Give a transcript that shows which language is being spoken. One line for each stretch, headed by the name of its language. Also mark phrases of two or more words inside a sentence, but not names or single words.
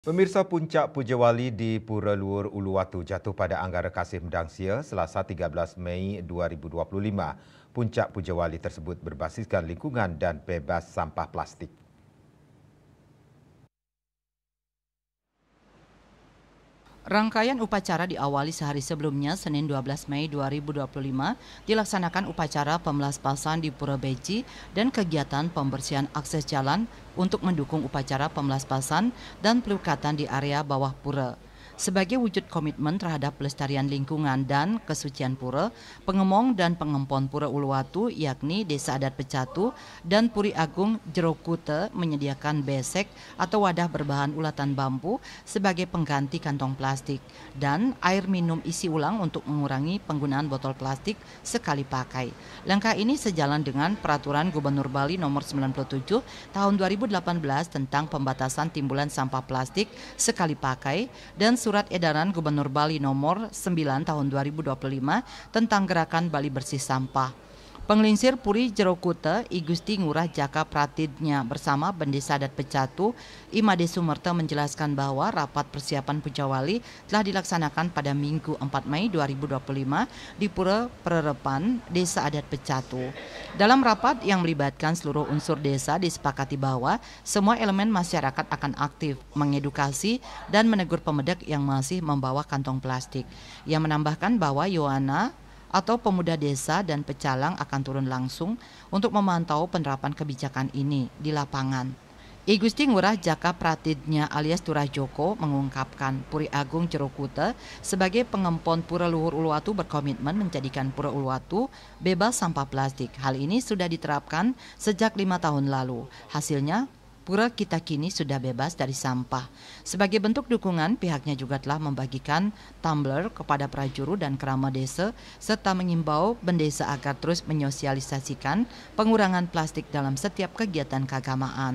Indonesian: Pemirsa, puncak Puja Wali di Pura Luhur Uluwatu jatuh pada Anggara Kasim Dangsia Selasa 13 Mei 2025. Puncak Puja Wali tersebut berbasiskan lingkungan dan bebas sampah plastik. Rangkaian upacara diawali sehari sebelumnya, Senin 12 Mei 2025, dilaksanakan upacara pemelaspasan di Pura Beji dan kegiatan pembersihan akses jalan untuk mendukung upacara pemelaspasan dan pelukatan di area bawah pura. Sebagai wujud komitmen terhadap pelestarian lingkungan dan kesucian pura, pengemong dan pengempon Pura Uluwatu yakni Desa Adat Pecatu dan Puri Agung Jerokute menyediakan besek atau wadah berbahan ulatan bambu sebagai pengganti kantong plastik dan air minum isi ulang untuk mengurangi penggunaan botol plastik sekali pakai. Langkah ini sejalan dengan Peraturan Gubernur Bali Nomor 97 Tahun 2018 tentang pembatasan timbulan sampah plastik sekali pakai dan Surat Edaran Gubernur Bali Nomor 9 Tahun 2025 tentang Gerakan Bali Bersih Sampah. Penglingsir Puri Jerokute, I Gusti Ngurah Jaka Pratidnya bersama Bendesa Adat Pecatu, Imade Sumerta menjelaskan bahwa rapat persiapan Puja Wali telah dilaksanakan pada Minggu 4 Mei 2025 di Pura Pererepan, Desa Adat Pecatu. Dalam rapat yang melibatkan seluruh unsur desa disepakati bahwa semua elemen masyarakat akan aktif mengedukasi dan menegur pemedak yang masih membawa kantong plastik. Ia menambahkan bahwa Yohana atau pemuda desa dan pecalang akan turun langsung untuk memantau penerapan kebijakan ini di lapangan. I Gusti Ngurah Jaka Pratidnya alias Turah Joko mengungkapkan Puri Agung Jerokute sebagai pengempon Pura Luhur Uluwatu berkomitmen menjadikan Pura Uluwatu bebas sampah plastik. Hal ini sudah diterapkan sejak 5 tahun lalu. Hasilnya, Pura kita kini sudah bebas dari sampah. Sebagai bentuk dukungan, pihaknya juga telah membagikan tumbler kepada prajuru dan kerama desa serta mengimbau bendesa agar terus menyosialisasikan pengurangan plastik dalam setiap kegiatan keagamaan.